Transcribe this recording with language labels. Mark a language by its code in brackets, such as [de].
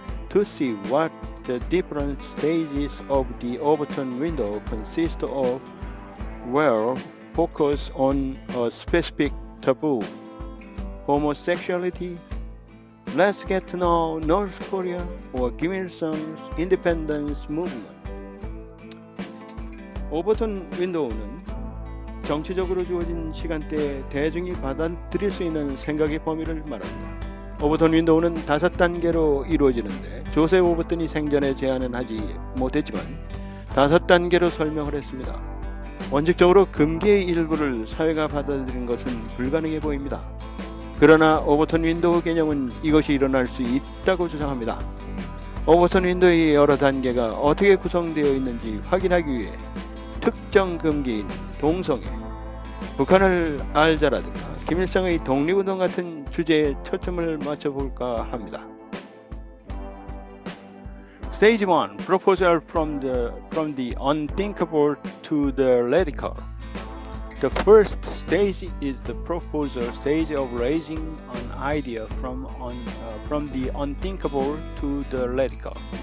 [en] To see what the different stages of the Overton window consist of, will focus on a specific taboo: homosexuality, let's get to know North Korea, or Kim Il-sung's independence movement. [ko] 오버톤 윈도우는 정치적으로 주어진 시간대에 대중이 받아들일 수 있는 생각의 범위를 말합니다. 오버톤 윈도우는 5단계로 이루어지는데 조셉 오버턴이 생전에 제안은 하지 못했지만 5단계로 설명을 했습니다. 원칙적으로 금기의 일부를 사회가 받아들이는 것은 불가능해 보입니다. 그러나 오버톤 윈도우 개념은 이것이 일어날 수 있다고 주장합니다. 오버톤 윈도우의 여러 단계가 어떻게 구성되어 있는지 확인하기 위해 특정 금기인 동성애, 북한을 알자라든가 김일성의 독립운동 같은 주제에 초점을 맞춰볼까 합니다. [en] Stage 1. Proposal from the unthinkable to the radical. The first stage is the proposal stage of raising an idea from the unthinkable to the radical.